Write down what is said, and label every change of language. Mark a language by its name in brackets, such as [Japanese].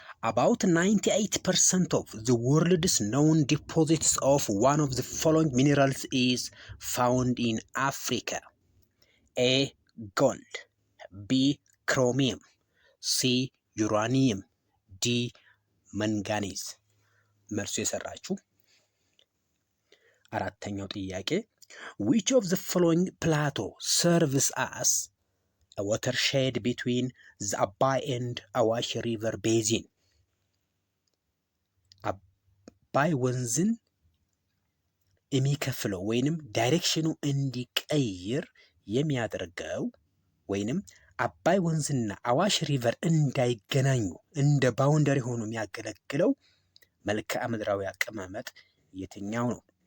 [English] about 98% of the world's known deposits of one of the following minerals is found in Africa. A. Gold. B. Chromium. C. Uranium. D. [Amharic] Manganese. መልሱ የሰራችሁ። አራተኛው ጥያቄ [English] which of the following plateau serves as a watershed between the Abai and Awash river basin? [Amharic] አባይ ወንዝን የሚከፍለው ወይንም ዳይሬክሽኑ እንዲቀይር የሚያደርገው ወይንም አባይ ወንዝና አዋሽ ሪቨር እንዳይገናኙ እንደ ባውንደሪ ሆኖ የሚያገለግለው መልክዓ ምድራዊ አቀማመጥ የትኛው ነው?